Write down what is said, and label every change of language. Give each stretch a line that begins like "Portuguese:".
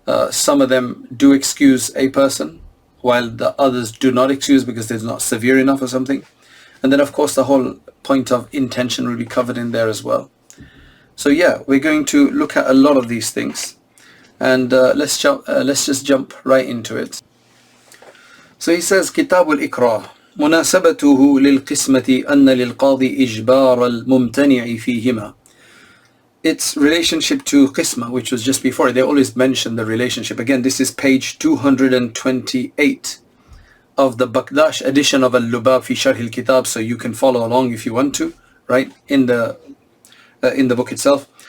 English: Some of them do excuse a person, while the others do not excuse because they're not severe enough or something. And then of course the whole point of intention will be covered in there as well. So yeah, we're going to look at a lot of these things, and let's just jump right into it. So he says,
Arabic: Kitab al-Iqra, مناسبته للقسمة أن للقاضي إجبار الممتنع فيهما.
English: Its relationship to qisma, which was just before, they always mention the relationship. Again, this is page 228 of the Bakdash edition of Al-Lubab fi Sharh al-Kitab, so you can follow along if you want to, right, in the book itself.